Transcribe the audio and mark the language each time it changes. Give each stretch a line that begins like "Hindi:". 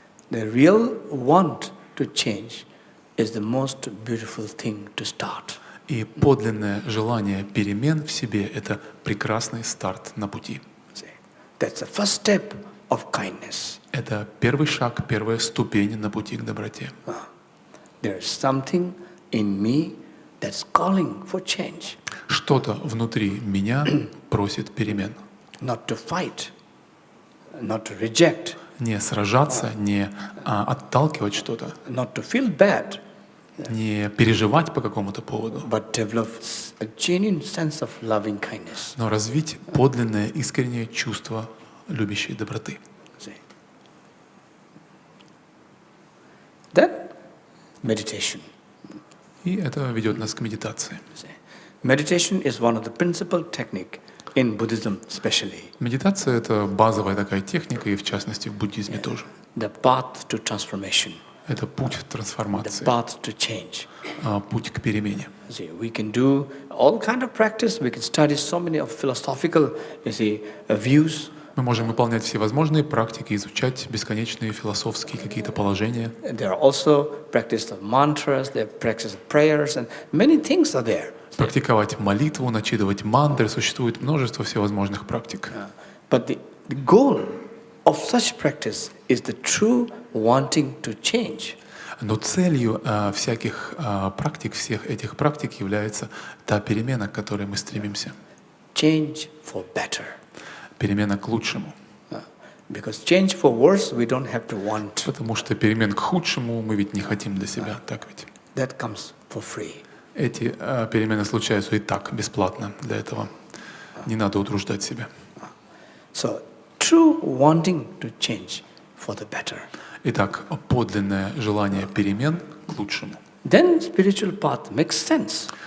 English: The real want to change is the most beautiful thing to start.
Russian: И подлинное желание перемен в себе — это прекрасный старт на пути.
English: That's the first step of kindness.
Russian: Это первый шаг, первая ступень на пути к доброте.
English: There is something in me that's calling for change.
Russian: Что-то внутри меня просит перемен.
English: Not to fight, not to reject,
Russian: Не сражаться, не отталкивать что-то,
English: not to feel bad,
Russian: не переживать по какому-то поводу,
English: but develop a genuine sense of loving kindness.
Russian: но развить подлинное, искреннее чувство любящей доброты.
English: Then meditation.
Russian: И это ведет нас к медитации.
English: Meditation is one of the principal technique in Buddhism especially.
Russian: Медитация — это базовая такая техника, и в частности в буддизме тоже.
English: The path to transformation,
Russian: Это путь
English: the
Russian: трансформации,
English: path to change.
Russian: путь к перемене.
English: See, we can do all kind of practice. We can study so many of philosophical, views.
Russian: Мы можем выполнять всевозможные практики, изучать бесконечные философские какие-то положения.
English: There are also practice of mantras, there are practice of prayers, and many things are there.
Russian: Практиковать молитву, начитывать мантры. Существует множество всевозможных практик.
English: But the the goal of such practice is the true wanting to change.
Russian: Но целью всяких практик, всех этих практик является та перемена, к которой мы стремимся.
English: Change for better.
Russian: Перемена к лучшему.
English: Because change for worse we don't have to want.
Russian: Потому что перемен к худшему мы ведь не хотим для себя, так ведь?
English: That comes for free.
Russian: Эти перемены случаются и так, бесплатно. Для этого не надо утруждать себя.
English: So, true wanting to change for the better.
Russian: Итак, подлинное желание перемен к лучшему.
English: Then spiritual path makes sense.